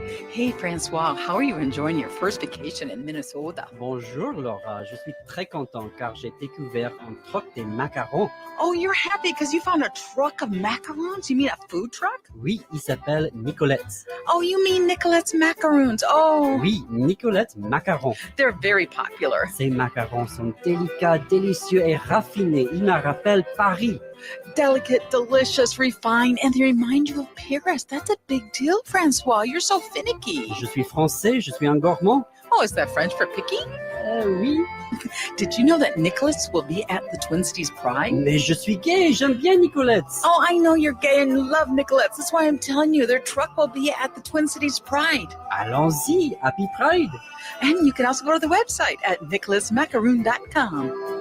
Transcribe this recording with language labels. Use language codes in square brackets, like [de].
[en] Hey Francois, how are you enjoying your first vacation in Minnesota? [fr] Bonjour Laura, je suis très content car j'ai découvert un truc des macarons. [en] Oh, you're happy because you found a truck of macarons? You mean a food truck? [fr] Oui, il s'appelle Nicolette's. [en] Oh, you mean Nicolette's Macaroons. Oh, [fr] Oui, Nicolette's macarons. [en] they're very popular. [fr] Ces macarons sont délicats, délicieux et raffinés. Ils me rappellent Paris. [en] Delicate, delicious, refined, and they remind you of Paris. That's a big deal, Francois. You're so finicky. [fr] Je suis français, je suis un gourmand. [en] Oh, is that French for picky? [fr] Oui, [en] Did you know that Nicolette's will be at the Twin Cities Pride? [fr] mais je suis gay, j'aime bien Nicolette's. [en] Oh, I know you're gay and you love Nicolette's. That's why I'm telling you, their truck will be at the Twin Cities Pride. [fr] Allons-y, [en] Happy Pride. And you can also go to the website at nicholasmacaroon.com.